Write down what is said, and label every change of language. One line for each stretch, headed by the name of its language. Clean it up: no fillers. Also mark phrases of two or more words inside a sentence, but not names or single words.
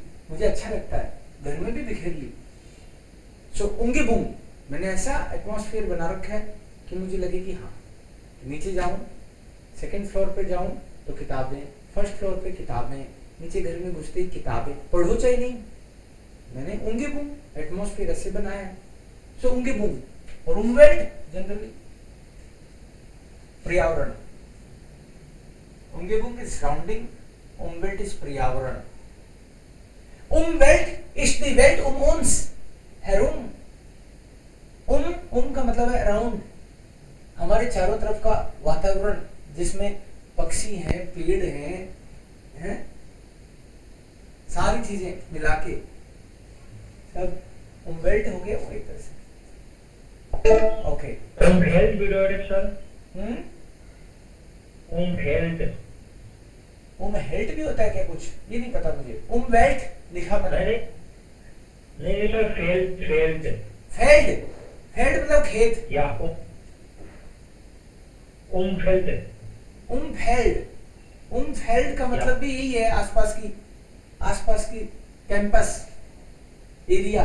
Hindi: मुझे अच्छा लगता है, घर में भी बिखेर ली. सो Umgebung, मैंने ऐसा एटमॉस्फेयर बना रखा है कि मुझे लगे कि हाँ, नीचे जाऊं,
English: second floor
Hindi: पे जाऊं तो किताबें,
English: first floor
Hindi: पे किताबें, नीचे घर में घुसते ही किताबें, पढ़ो चाहे नहीं. मैंने Umgebung एटमॉस्फेयर ऐसे बनाया है. सो Umgebung और Umwelt जनरली पर्यावरण.
English: Umgebung is surrounding, Umwelt is
Hindi: पर्यावरण.
German: Umwelt ist die Welt um uns herum.
Hindi: का मतलब है अराउंड, हमारे चारों तरफ का वातावरण, जिसमें पक्षी हैं, पेड़ हैं, सारी चीजें मिला के सब Umwelt हो गया वो एक तरह से. ओके.
German: Umwelt bedeutet sir? Umwelt.
Hindi: Umwelt भी होता है क्या कुछ, ये नहीं पता मुझे. Umwelt लिखा मैंने. नहीं सर, Feld. फेल्ड मतलब खेत. या Umfeld. Umfeld का मतलब भी यही है, आसपास की
English: campus area.